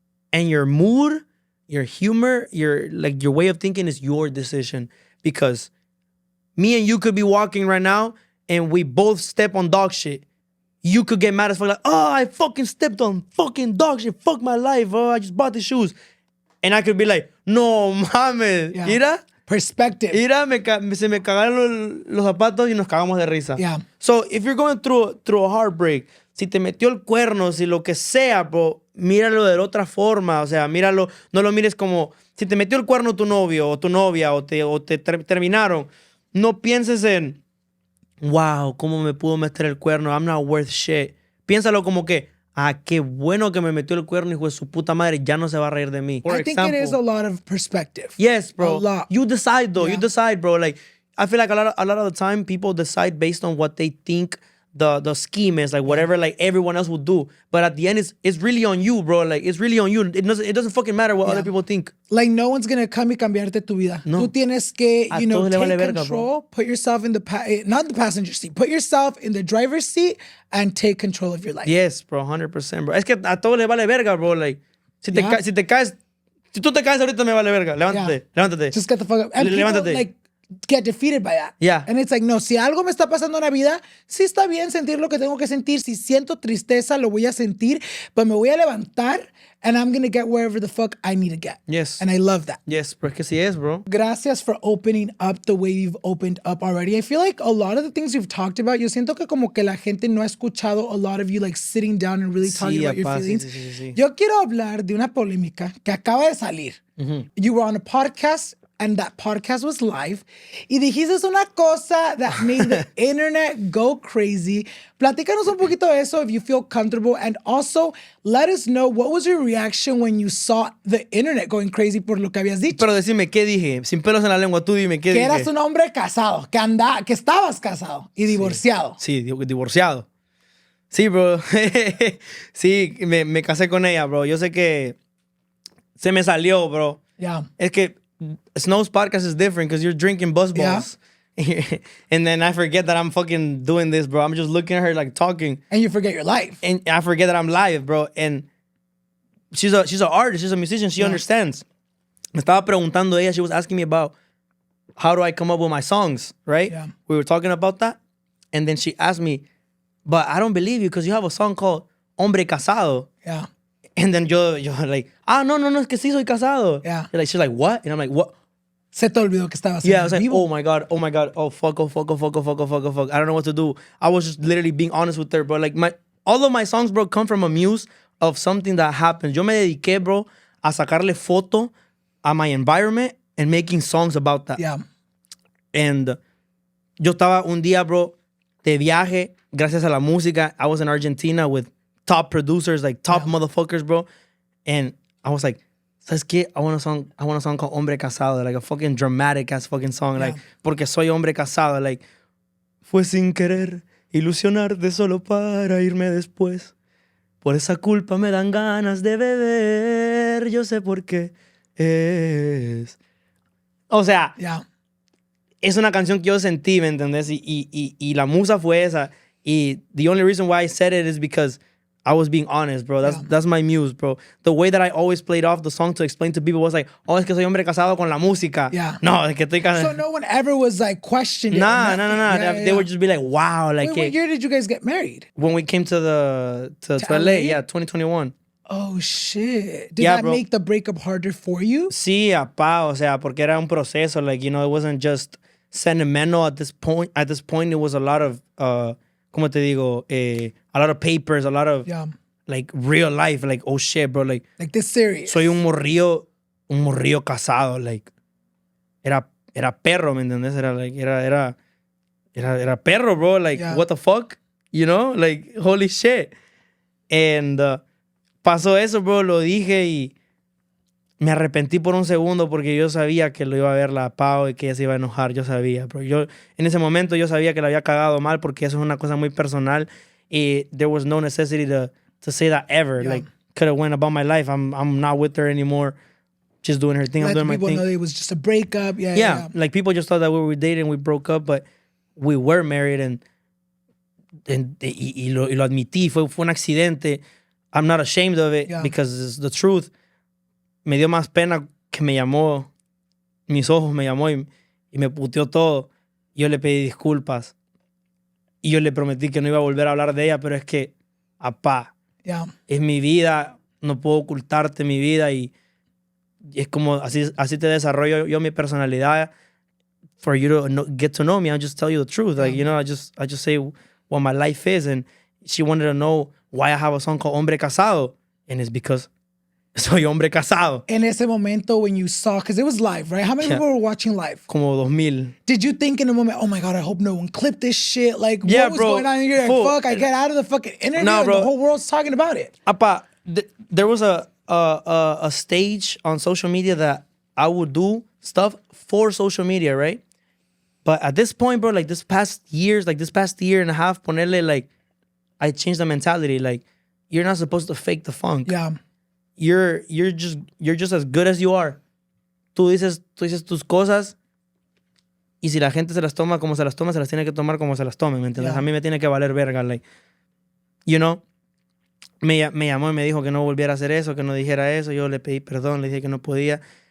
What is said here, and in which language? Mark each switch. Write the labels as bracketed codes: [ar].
[en] And your mood, your humor, your way of thinking is your decision. Because me and you could be walking right now and we both step on dog shit. You could get mad as fuck, like, oh, I fucking stepped on fucking dog shit. Fuck my life. Oh, I just bought the shoes. And I could be like, [es] no mames. [en] Yeah. [es] Mira. [en] Perspective. [es] Mira, se me cagaron los zapatos y nos cagamos de risa. Yeah. [en] So, if you're going through a heartbreak, [es] si te metió el cuerno, si lo que sea, bro, míralo de otra forma. O sea, míralo, no lo mires como... Si te metió el cuerno tu novio o tu novia o te terminaron, no pienses en... Wow, ¿cómo me pudo meter el cuerno? [en] I'm not worth shit. [es] Piénsalo como que... Ah, qué bueno que me metió el cuerno, hijo de su puta madre. Ya no se va a reír de mí. [en] I think it is a lot of perspective. Yes, bro. A lot. You decide, though. Yeah. You decide, bro. Like, I feel like a lot of the time, people decide based on what they think the scheme is, like whatever like everyone else would do. But at the end, it's really on you, bro. Like, it's really on you. It doesn't fucking matter what other people think. Like, no one's gonna come [es] y cambiarte tu vida. [en] No. [es] Tú tienes que, [en] A take [es] todos le vale verga, [en] control, put yourself in not the passenger seat, put yourself in the driver's seat and take control of your life. Yes, bro, 100%, bro. [es] Es que a todos le vale verga, bro. Like, si tú te caes ahorita me vale verga. Levántate. [en] Just get the fuck up. And people, [es] Levántate. [en] like, get defeated by that. Yeah. And it's like, [es] no, si algo me está pasando en la vida, sí está bien sentir lo que tengo que sentir. Si siento tristeza, lo voy a sentir, pero me voy a levantar [en] and I'm going to get [es] wherever the fuck I need to get. [en] Yes. And I love that. Yes, bro. [es] Es que sí es, bro. [en] Gracias for opening up the way you've opened up already. I feel like a lot of the things you've talked about, [es] yo siento que como que la gente no ha escuchado [en] a lot of you like sitting down and really talking about your feelings. [es] Sí. Yo quiero hablar de una polémica que acaba de salir. [en] You were on a podcast and that podcast was live. [es] Y dijiste una cosa [en] that made the internet go crazy. [es] Platícanos un poquito de eso [en] if you feel comfortable. And also, let us know what was your reaction when you saw the internet going crazy [es] por lo que habías dicho. Pero decime, ¿qué dije? Sin pelos en la lengua, tú dime, ¿qué Que dije? eras un hombre casado, que estabas casado y divorciado. Sí, divorciado. Sí, bro. Sí, me casé con ella, bro. Yo sé que se me salió, bro. [en] Yeah. [es] Es que [en] Snow's podcast is different because you're drinking buzz balls. And then I forget that I'm fucking doing this, bro. I'm just looking at her like talking. And you forget your life. And I forget that I'm live, bro. And she's an artist, she's a musician, she understands. [es] Me estaba preguntando ella, [en] she was asking me about how do I come up with my songs, right? Yeah. We were talking about that. And then she asked me, but I don't believe you because you have a song called Hombre Casado. Yeah. And then [es] yo like, no, es que sí soy casado. [en] Yeah. She's like, what? And I'm like, what? Se te olvidó que estabas Yeah, I en was like, vivo. oh my God, oh fuck. I don't know what to do. I was just literally being honest with her, bro. Like all of my songs, bro, come from a muse of something that happened. [es] Yo me dediqué, bro, a sacarle foto a [en] my environment and making songs about that. Yeah. [es] And yo estaba un día, bro, de viaje, gracias a la música. [en] I was in Argentina with top producers, like top motherfuckers, bro. And I was like, [es] ¿sabes qué? [en] I want a song called Hombre Casado, like a fucking dramatic ass fucking song, like, [es] porque soy hombre casado, [en] like, [es] fue sin querer ilusionarte solo para irme después. Por esa culpa me dan ganas de beber, yo sé por qué es. O sea, es una canción que yo sentí, ¿me entendés? Y la musa fue esa. [en] Y the only reason why I said it is because I was being honest, bro. That's my muse, bro. The way that I always played off the song to explain to people was like, oh, [es] es que soy hombre casado con la música. [en] Yeah. [es] No, es que estoy casado. [en] So no one ever was like questioning. Nah. Yeah, They would just be like, wow. Like, Wait, what year did you guys get married? When we came to LA, yeah, 2021. Oh, shit. Did Yeah, that bro. make the breakup harder for you? [es] Sí, apá, o sea, porque era un proceso. [en] Like, you know, it wasn't just sentimental at this point. At this point, it was a lot of, [es] ¿cómo te digo? [en] A lot of papers, a lot of, like, real life. Like, oh, shit, bro. Like this serious. [es] Soy un morrillo casado. Like, era perro, ¿me entiendes? Era perro, [en] bro. Like, what the fuck? You know? Like, holy shit. And pasó eso, bro. [es] Lo dije y me arrepentí por un segundo porque yo sabía que lo iba a ver la Pau y que ella se iba a enojar. Yo sabía, bro. En ese momento yo sabía que la había cagado mal porque eso es una cosa muy personal y [en] there was no necessity to say that ever. Like, could have went about my life. I'm not with her anymore. Just doing her thing. I'm doing my thing. People know it was just a breakup. Yeah. Like, people just thought that we were dating, we broke up, but we were married [es] y lo admití. Fue un accidente. [en] I'm not ashamed of it because it's the truth. [es] Me dio más pena que me llamó, mis ojos me llamó y me puteó todo. Yo le pedí disculpas. Y yo le prometí que no iba a volver a hablar de ella, pero es que, apá, es mi vida, no puedo ocultarte mi vida y es como, así te desarrollo yo mi personalidad. [en] For you to get to know me, I'll just tell you the truth. Like, you know, I just say what my life is. And she wanted to know why I have a song called Hombre Casado. And it's because soy hombre casado. In [es] ese momento [en] when you saw, because it was live, right? How many people were watching live? [es] Como 2,000. [en] Did you think in a moment, oh my God, I hope no one clipped this shit? Like, Yeah, what was bro. going on here? Like, fuck, I get out of the fucking interview Nah, and bro. the whole world's talking about it. Apa, there was a stage on social media that I would do stuff for social media, right? But at this point, bro, like this past year and a half, ponerle, like, I changed the mentality. Like, you're not supposed to fake the funk. Yeah. You're just as good as you are. [es] Tú dices tus cosas y si la gente se las toma como se las toma, se las tiene que tomar como se las tomen, ¿me entiendes? A mí me tiene que valer verga, [en] like, you know. [es] Me llamó y me dijo que no volviera a hacer eso, que no dijera eso. Yo le pedí perdón, le dije que no podía.